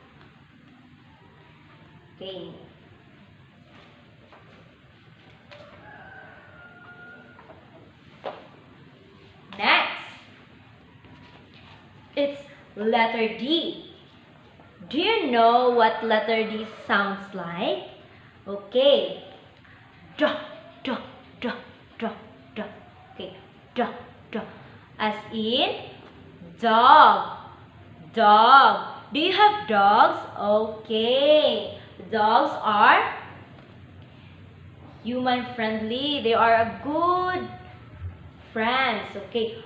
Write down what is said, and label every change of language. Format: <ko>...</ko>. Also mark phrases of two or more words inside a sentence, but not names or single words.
<en>Okay. Next, it's letter D. Do you know what letter D sounds like? Okay. Duh, duh, duh, duh, duh. Okay. Duh, duh. As in dog. Dog. Do you have dogs? Okay. Dogs are human friendly. They are a good friends. Okay.</en>